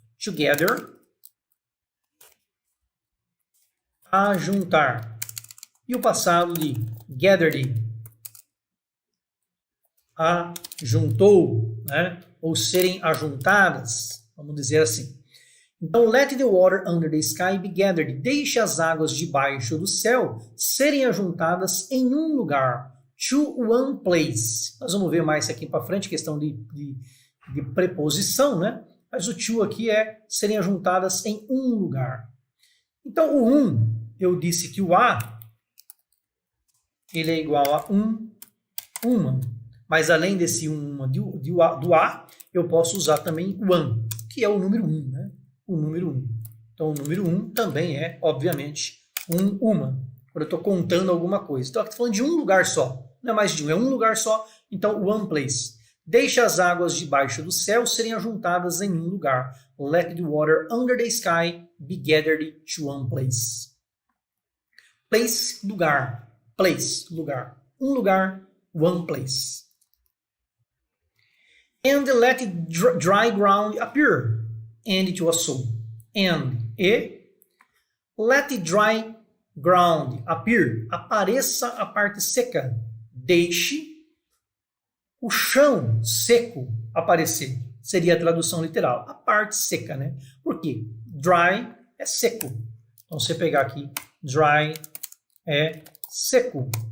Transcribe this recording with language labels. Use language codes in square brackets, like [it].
[en] Together, ajuntar. [pt] E o passado de gathered, ajuntou, né? Ou serem ajuntadas, vamos dizer assim. [en] Então, let the water under the sky be gathered. [pt] Deixe as águas debaixo do céu serem ajuntadas em um lugar. To one place. Nós vamos ver mais aqui para frente, questão de preposição, né? Mas o to aqui é serem ajuntadas em um lugar. Então, o eu disse que o a, ele é igual a uma. Mas além desse do a, eu posso usar também o an, que é o número 1, né? O número 1. Então, o número 1 também é, obviamente, uma. Quando eu estou contando alguma coisa. Então, eu estou falando de um lugar só. Não é mais de um, é um lugar só. Então, one place. Deixe as águas debaixo do céu serem ajuntadas em um lugar. [en] Let the water under the sky be gathered to one place. [pt] Place, lugar. Place, lugar. Um lugar, one place. [en] And let dry ground appear. And it was so. And, let dry ground appear. [pt] Apareça a parte seca. Deixe o chão seco aparecer. Seria a tradução literal. A parte seca, né? Por quê? Dry é seco. Então, você pegar aqui, dry é seco.